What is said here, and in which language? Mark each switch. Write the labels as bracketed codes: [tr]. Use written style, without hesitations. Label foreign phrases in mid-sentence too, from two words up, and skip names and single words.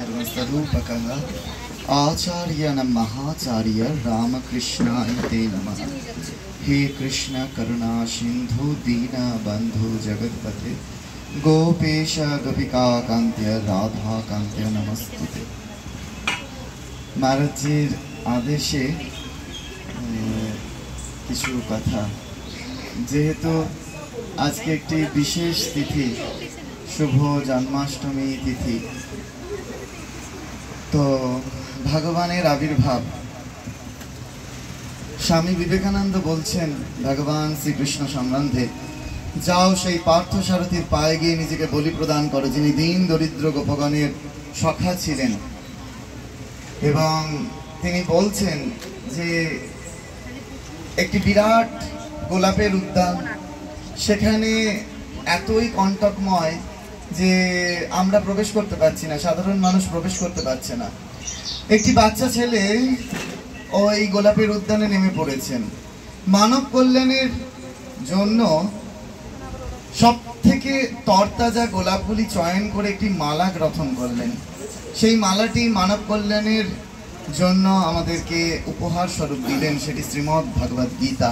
[sa] स्वरूपकः आचार्य महाचार्य रामकृष्णाय ते नमः। हे कृष्ण करुणा सिंधु दीन बंधु जगत्पते गोपेश गोपिका कांत्य राधा कांत्य नमस्ते। [bn] মহারাজের আদেশে কিছু কথা যেহেতু আজ কে এক বিশেষ তিথি শুভ জন্মাষ্টমী তিথি তো ভগবানের আবির্ভাব স্বামী বিবেকানন্দ বলছেন ভগবান শ্রী কৃষ্ণ সম্বন্ধে যাও সেই পার্থসারথির পায়ে গিয়ে নিজেকে বলি প্রদান করো যিনি দীন দরিদ্র গোপগণের সখা ছিলেন এবং তিনি বলছেন যে একটি বিরাট গোলাপের উদ্যান সেখানে এতই কণ্টকময় যে আমরা প্রবেশ করতে পারছি না সাধারণ মানুষ প্রবেশ করতে পারছে না একটি বাচ্চা ছেলে ওই গোলাপের উদ্যানে নেমে পড়েছেন মানব কল্যাণের জন্য সবথেকে তরতাজা গোলাপগুলি চয়ন করে একটি মালা গঠন করলেন সেই মালাটি মানব কল্যাণের জন্য আমাদেরকে উপহার স্বরূপ দিলেন সেটি শ্রীমদ্ ভগবত গীতা।